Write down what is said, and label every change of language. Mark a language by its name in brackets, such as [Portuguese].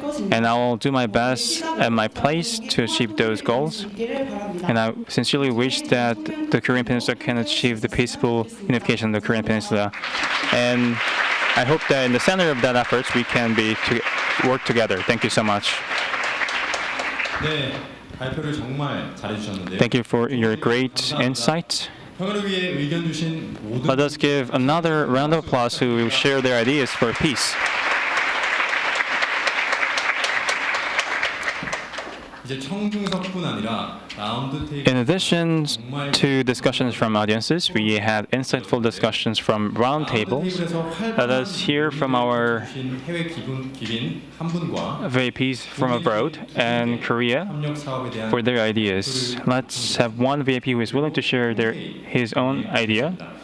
[English] And I'll do my best at my place to achieve those goals. And I sincerely wish that the Korean Peninsula can achieve the peaceful unification of the Korean Peninsula. And I hope that in the center of that effort, we can work together. Thank you so much. [Korean] 네, 발표를 정말 잘해주셨는데요. [English] Thank you for your great insight. [Korean] 평화를 위해 의견 주신 모든 [English] Let us give another round of applause who will share their ideas for peace. [Korean] 이제 청중석뿐 아니라 라운드 테이블 [English] In addition to discussions from audiences, we had insightful discussions from round tables. Let us hear from our [Korean] 해외 기빈 한 분과 [English] VIPs from abroad and Korea [Korean] 협력 사업에 대한 [English] for their ideas. Let's have one VIP who is willing to share his own idea.